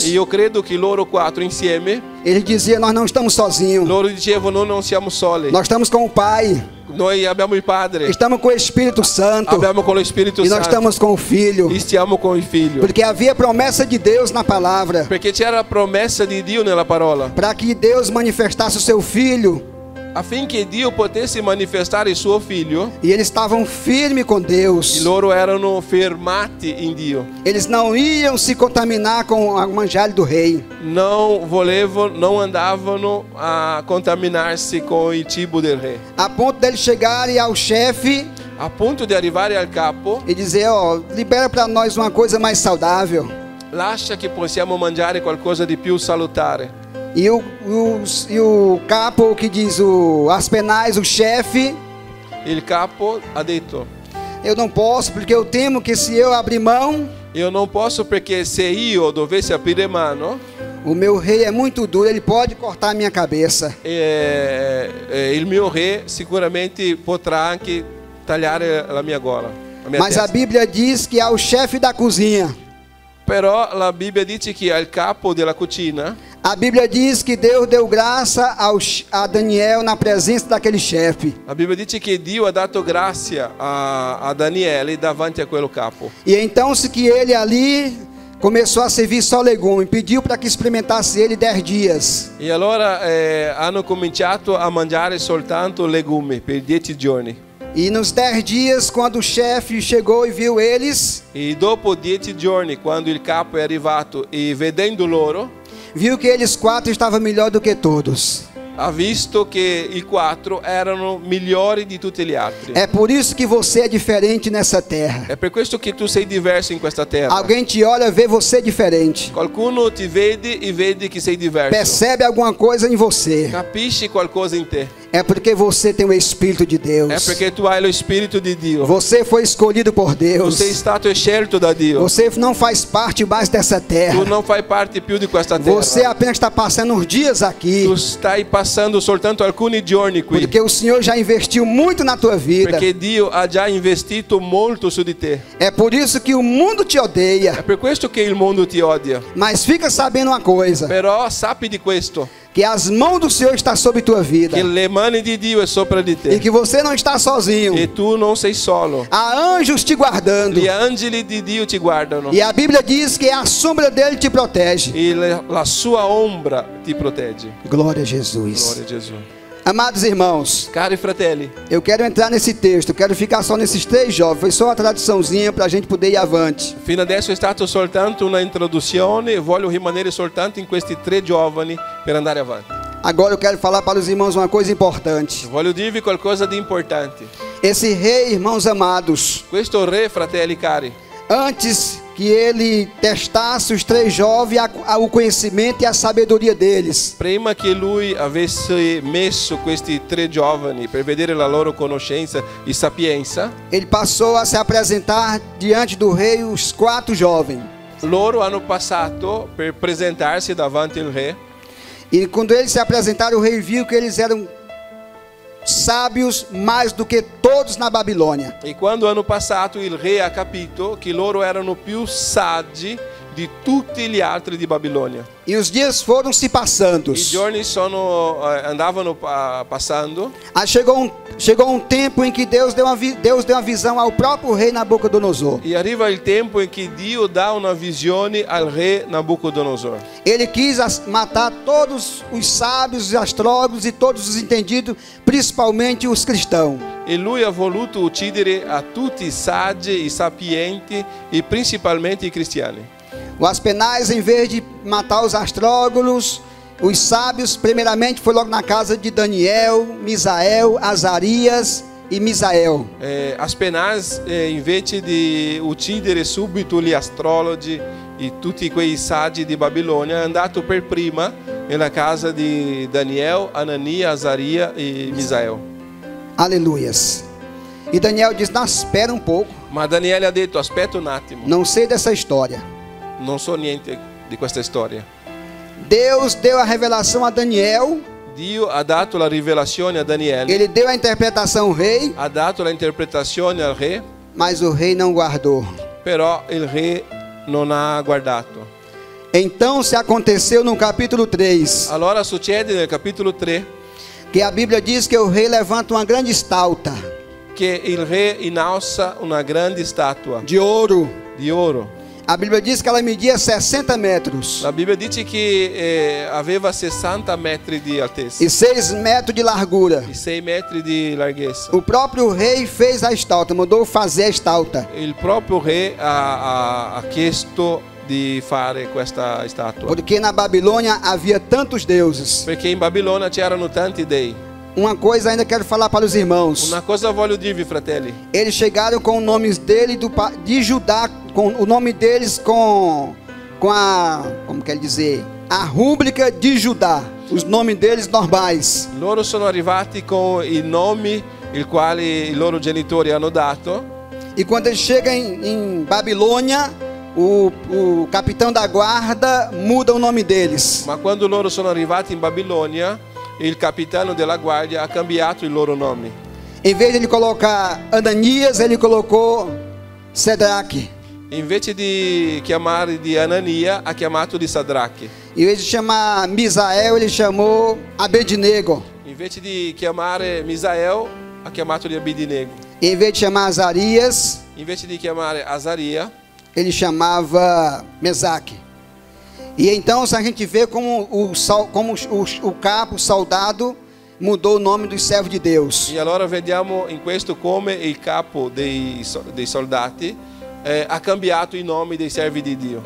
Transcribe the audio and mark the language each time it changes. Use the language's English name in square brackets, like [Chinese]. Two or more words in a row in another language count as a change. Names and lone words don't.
[Italian] e io credo che loro 4 insieme, [Portuguese] eles diziam: nós não estamos sozinhos, [Italian] loro dicevano non siamo soli, [Portuguese] nós estamos com o Pai, [Italian] noi abbiamo il Padre, [Portuguese] estamos com o Espírito Santo [Italian] abbiamo con lo Spirito [Portuguese] e nós [Italian] Santo [Portuguese] estamos com o Filho. [Italian] e stiamo con il Figlio. [Portuguese] Porque havia promessa de Deus na palavra, [Italian] Perché c'era la promessa di Dio nella parola, [Portuguese] para que Deus manifestasse o seu Filho. [Italian] affinché Dio potesse manifestare il suo Figlio, [Portuguese] E eles estavam firmes com [Italian] e [Portuguese] Deus. [Italian] loro erano fermati in Dio. [Portuguese] Eles não iam se contaminar com o manjar do rei. [Italian] Non andavano a contaminarsi con il cibo del re. [Portuguese] A ponto deles chegarem ao chefe [Italian] A punto di arrivare al capo, [Portuguese] e dizer: ó, libera para nós uma coisa mais saudável. [Italian] lascia che possiamo mangiare qualcosa di più salutare. [Portuguese] E o capo, que diz o Aspenaz, o chefe, [Italian] il capo ha detto: [Portuguese] eu não posso, porque eu temo que se eu abrir mão, [Italian] io non posso perché se io dovessi aprire mano, [Portuguese] o meu rei é muito duro, ele pode cortar a minha cabeça. [Italian] il mio re sicuramente potrà anche tagliare la mia gola, la mia [Portuguese] Mas a [Italian] testa. [Portuguese] Bíblia diz que há o chefe da cozinha. [Italian] Però la Bibbia dice che al capo della cucina, [Portuguese] A Bíblia diz que Deus deu graça a Daniel na presença daquele chefe. [Italian] la Bibbia dice che Dio ha dato grazia a Daniele davanti a quello capo. [Portuguese] E então se que ele ali começou a servir só legume, pediu para que experimentasse ele 10 dias. [Italian] E allora hanno cominciato a mangiare soltanto legumi per 10 giorni. [Portuguese] E nos 10 dias, quando o chefe chegou e viu eles, [Italian] E dopo 10 giorni, quando il capo è arrivato e vedendo loro, [Portuguese] viu que eles 4 estavam melhor do que todos. [Italian] ha visto che i 4 erano migliori di tutti gli altri. [Portuguese] É por isso que você é diferente nessa terra. [Italian] È per questo che tu sei diverso in questa terra. [Portuguese] Alguém te olha, vê você diferente. [Italian] Qualcuno ti vede e vede che sei diverso. [Portuguese] Percebe alguma coisa em você. [Italian] Capisci qualcosa in te. [Portuguese] É porque você tem o Espírito de [Italian] È [Portuguese] Deus. [Italian] perché tu hai lo Spirito di Dio. [Portuguese] Você foi escolhido por [Italian] Tu [Portuguese] Deus. [Italian] sei stato scelto da Dio. [Portuguese] Você não faz parte mais dessa [Italian] Tu [Portuguese] terra. [Italian] non fai parte più di questa terra. [Portuguese] Você apenas está passando uns dias aqui. [Italian] Tu stai passando soltanto alcuni giorni qui. [Portuguese] Porque o Senhor já investiu muito na tua vida. [Italian] Perché Dio ha già investito molto su di te. [Portuguese] É por isso que o mundo te [Italian] È [Portuguese] odeia. [Italian] per questo che il mondo ti odia. [Portuguese] Mas fica sabendo uma coisa. [Italian] Però sappi di questo, [Portuguese] Que as mãos do Senhor estão sobre tua vida. [Italian] che le mani di Dio è sopra di E te. [Portuguese] que você não está sozinho. [Italian] E tu non sei solo. [Portuguese] Há anjos te guardando. [Italian] Gli angeli di Dio ti guardano. [Portuguese] E a Bíblia diz que a sombra dele te protege. [Italian] E la sua ombra ti protegge. [Portuguese] Glória a Jesus. [Italian] Gloria a Gesù. [Portuguese] Amados irmãos, [Italian] Cari fratelli, [Portuguese] eu quero entrar nesse texto. Eu quero ficar só nesses 3 jovens. Foi só uma traduçãozinha para a gente poder ir avante. [Italian] fino adesso è stato soltanto una introduzione. Voglio rimanere soltanto in questi 3 giovani per andare avanti. [Portuguese] Agora eu quero falar para os irmãos uma coisa importante. [Italian] Voglio dirvi qualcosa di importante. [Portuguese] Esse rei, irmãos amados, [Italian] Questo re, fratelli cari, [Portuguese] antes que ele testasse os 3 jovens, o conhecimento e a sabedoria deles, [Italian] prima che lui avesse messo questi 3 giovani per vedere la loro conoscenza e sapienza, [Portuguese] ele passou a se apresentar diante do rei os 4 jovens. [Italian] loro hanno passato per presentarsi davanti al re. [Portuguese] E quando eles se apresentaram, o rei viu que eles eram sábios mais do que todos na Babilônia. [Italian] E quando hanno passato, il re ha capito che loro erano più saggi di tutti gli altri di Babilonia. [Portuguese] E os dias foram se passando. [Italian] I giorni andavano passando. [Portuguese] Aí chegou um tempo em que Deus deu uma visão ao próprio rei Nabucodonosor. [Italian] E arriva il tempo in cui Dio dà una visione al re Nabucodonosor. [Portuguese] Ele quis matar todos os sábios, os astrólogos e todos os entendidos, principalmente os cristãos. [Italian] E lui ha voluto uccidere a tutti i saggi, i sapienti e principalmente i cristiani. [Portuguese] O Aspenaz, em vez de matar os astrólogos, os sábios, primeiramente foi logo na casa de Daniel, Misael, Azarias e Misael. [Italian] Aspenaz, invece di uccidere subito gli astrologi e tutti quei saggi di Babilonia, è andato per prima nella casa di Daniel, Anania, Azaria e Misael. [Portuguese] Aleluias. E Daniel diz: não, espera um pouco, [Italian] Ma Daniele ha detto: aspetta un attimo, [Portuguese] não sei dessa história. [Italian] non so niente di questa storia. [Portuguese] Deus deu a revelação a Daniel, [Italian] Dio ha dato la rivelazione a Daniele, [Portuguese] ele deu a interpretação ao rei, [Italian] ha dato la interpretazione al re, [Portuguese] mas o rei não guardou. [Italian] però il re non ha guardato. [Portuguese] Então se aconteceu no capítulo 3, [Italian] Allora succede nel capitolo 3 [Portuguese] que a Bíblia diz que o rei levanta uma grande estátua [Italian] che il re innalza una grande statua [Portuguese] de ouro. [Italian] di oro. [Portuguese] A Bíblia diz que ela media 60 metros [Italian] La Bibbia dice che aveva 60 metri di altezza [Portuguese] e 6 metros de largura. [Italian] e 6 metri di larghezza. [Portuguese] O próprio rei fez a estátua, mandou fazer a estátua. [Italian] Il proprio re ha chiesto di fare questa statua, [Portuguese] Porque na Babilônia havia tantos deuses. [Italian] perché in Babilonia c'erano tanti dei. [Portuguese] Uma coisa ainda quero falar para os irmãos. [Italian] Una cosa voglio dirvi, fratelli. [Portuguese] Eles chegaram com o nome dele de Judá, com o nome deles com a, como quer dizer, a rúbrica de Judá. Os nomes deles normais. [Italian] Loro sono arrivati con i nomi il quale i loro genitori hanno dato. [Portuguese] E quando ele chega em Babilônia, o capitão da guarda muda o nome deles. [Italian] Ma quando loro sono arrivati in Babilonia, il capitano della guardia ha cambiato i loro nomi. [Portuguese] Em vez de ele colocar Ananias, ele colocou Sedraque. [Italian] Invece di chiamare di Anania, ha chiamato di Sadraque. [Portuguese] Em vez de chamar Misael, ele chamou Abednego. [Italian] Invece di chiamare Misael, ha chiamato di Abednego. [Portuguese] Em vez de chamar Azarias, [Italian] Invece di chiamare Azaria, [Portuguese] ele chamava Mesaque. E então a gente vê como o capo, o soldado, mudou o nome dos servos de Deus. [Italian] e allora vediamo in questo come il capo dei soldati ha cambiato i nomi dei servi di Dio.